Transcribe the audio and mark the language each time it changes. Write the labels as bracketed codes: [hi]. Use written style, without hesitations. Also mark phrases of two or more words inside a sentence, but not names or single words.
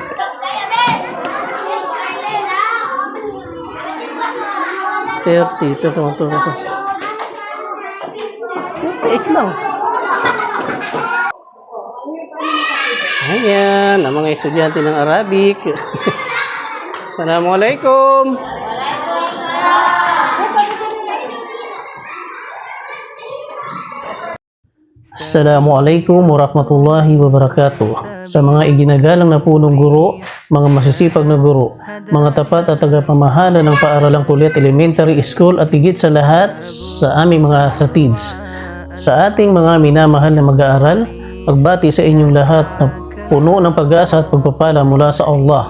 [tl] 30. Ito. 8 lang. Ayan, ang mga estudyante ng Arabic. Assalamualaikum. [ar] السلام عليكم ورحمة الله وبركاته. [tl] Sa mga iginagalang na punong guro, mga masisipag na guro, mga tapat at tagapamahala ng paaralang Kuliat Elementary School at higit sa lahat sa aming mga asatids. Sa ating mga minamahal na mag-aaral, pagbati sa inyong lahat na puno ng pag-asa at pagpapala mula sa Allah.